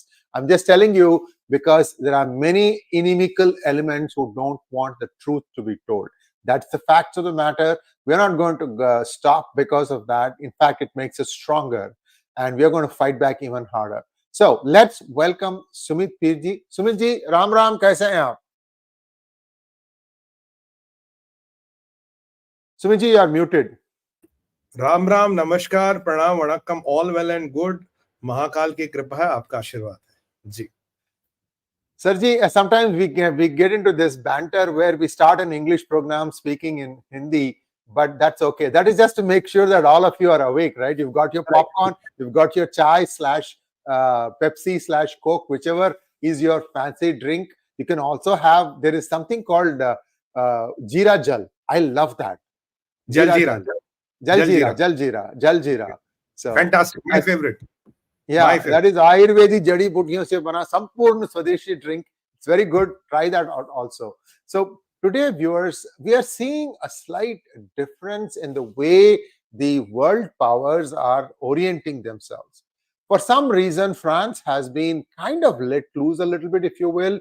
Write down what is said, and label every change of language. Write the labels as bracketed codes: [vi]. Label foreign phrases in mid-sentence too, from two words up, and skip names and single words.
[en] I'm just telling you because there are many inimical elements who don't want the truth to be told. That's the facts of the matter. We're not going to stop because of that. In fact, it makes us stronger, and we're going to fight back even harder. So let's welcome Sumit Pirji. [hi] सुमित जी, राम राम, कैसे हैं आप? [en] Sumit ji, you are muted. [hi] राम राम, नमस्कार, प्रणाम, वणक्कम, [en] all well and good. [hi] महाकाल की कृपा है, आपका आशीर्वाद है. Ji. सर जी, [en] sometimes we get into this banter where we start an English program speaking in Hindi, but that's okay. That is just to make sure that all of you are awake, right? You've got your popcorn, you've got your chai / Pepsi / Coke, whichever is your fancy drink. You can also have, there is something called Jeera Jal. I love that. Jaljeera. Jaljeera. So fantastic. My favorite. Yeah, my favorite. That is Ayurvedic [hi] जड़ी बूटियों से बना संपूर्ण स्वदेशी [en] drink. It's very good. Try that out also. So today, viewers, we are seeing a slight difference in the way the world powers are orienting themselves. For some reason, France has been kind of let loose a little bit, if you will.